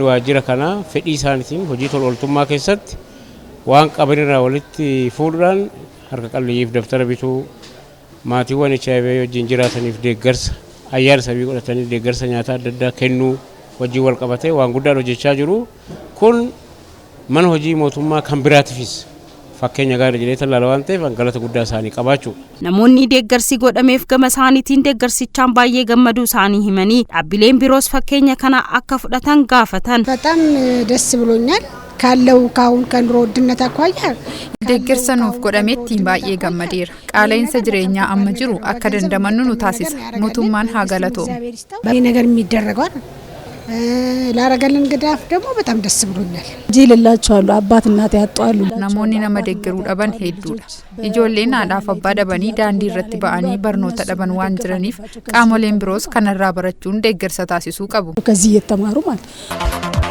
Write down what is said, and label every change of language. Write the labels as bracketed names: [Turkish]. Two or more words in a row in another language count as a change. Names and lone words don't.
[Oromo] waajjira kanaa fedhii isaaniitiin hojii tola ooltummaa keessatti waan qabanirraa walitti fuudhuudhaan harka qalleeyyiif daftara bituu maatiiwwan HIV wajjin jiraataniif deeggarsa ayyaana sabii godhatanii deeggarsa nyaataa adda addaa kennuu wajjin wal qabatee waan guddaan hojjechaa jiru kun mana hojii mootummaa kan biraatiifis fakkeenya gaarii jedhee tallaala waan ta'eef galata guddaa isaanii qabaachuu. Namoonni deeggarsi godhameef gama isaaniitiin deeggarsichaan baay'ee gammaduu isaanii himanii dhaabbileen biroos fakkeenya kana akka fudhatan gaafatan. [Amharic] በጣም ደስ ብሎኛል ካለው ካሁን ከኑሮ ውድነት አኳያ [Oromo] deeggarsa nuuf godhametti baay'ee gammadeera. Qaala'insa jireenyaa amma jiru akka dandamannu nu taasisa. Mootummaan haa galatoomu. [Amharic] ይሄ ነገር የሚደረገው ላረገልን ግዳፍ ደግሞ በጣም ደስ ብሎኛል። ጂልላችኋለሁ አባት እናት ያጣሉ [Oromo] namoonni nama deeggaruu dhaban hedduudha. Ijoolleen haadhaaf abbaa dhabanii daandii irratti ba'anii barnoota dhaban waan jiraniif qaamoleen biroos kanarraa barachuun deeggarsa taasisuu qabu. [Amharic] ከዚህ እየተማሩ ማለት